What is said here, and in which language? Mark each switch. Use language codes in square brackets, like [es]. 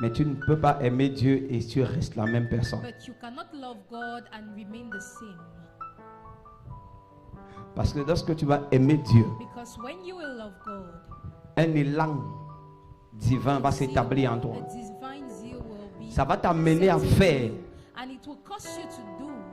[fr] Mais tu ne peux pas aimer Dieu et tu restes la même personne. [en] But you cannot love God and remain the same. [fr] Parce que lorsque tu vas aimer Dieu, [en] Because when you will love God, [fr] un élan divin va s'établir en toi. [en] a divine zeal will be [fr] Ça va t'amener à [en] set in [fr] faire. [en] you, and it will cause you to do.